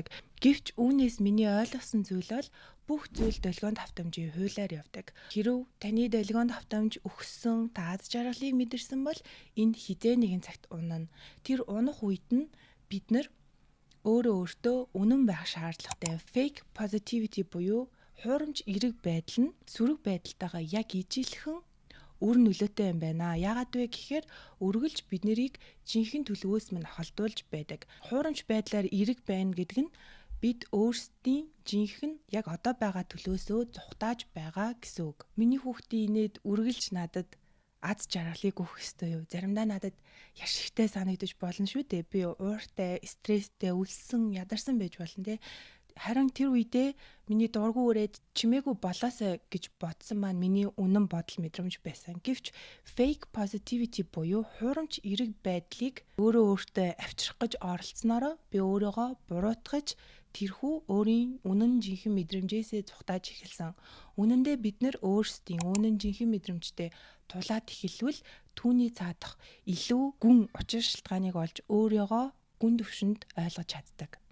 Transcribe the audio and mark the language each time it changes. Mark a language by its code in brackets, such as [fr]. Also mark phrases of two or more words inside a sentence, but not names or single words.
[mn] Гэвч үүнээс миний ойлгосон зүйл бол бүх зүйл долгион давтамжийн хуулиар явдаг. Хэрв таны долгион давтамж өгсөн та аз жаргалыг мэдэрсэн бол энэ хизээ нэгэн цагт унана. Тэр унах үед нь бид нар өөртөө үнэн байх шаардлагатай. [en] Fake positivity [mn] буюу хуурамч эерэг байдал нь сөрөг байдалтайгаа яг ижилхэн үр нөлөөтэй юм байна. Яагаад вэ гэхээр үргэлж бид нарыг жинхэнэ төлөвөөс минь холдуулж байдаг. Хуурамч байдлаар эерэг байна гэдэг нь бид өөрсдийн жинхэнэ яг одоо байгаа төлөөсөө зүхтааж байгаа гэсэн үг. Миний хүүхдийн инээд үргэлж надад аз жаргалыг өгөх ёстой юу? Заримдаа надад яш ихтэй санагдаж болно шүү дээ. Би ууртай, стресстэй, өлсөн, ядарсан байж болно те. Харин тэр үедээ миний дургу өрөөд чимээгүй болоосай гэж бодсон маань миний үнэн бодол мэдрэмж байсан. Гэвч [en] fake positivity [mn] буюу хуурамч эерэг байдлыг өөртөө авчрах гэж оролцсноороо би өөрийгөө буруутгаж тэрхүү өөрийн үнэн жинхэнэ мэдрэмжээсээ зүхтааж эхэлсэн. Үнэн дээр бид нар өөрсдийн үнэн жинхэнэ мэдрэмжтэй тулаад эхэлвэл түүний цаадах илүү гүн учир шалтгааныг олж өөрийгөө гүн түвшинд ойлгож чаддаг.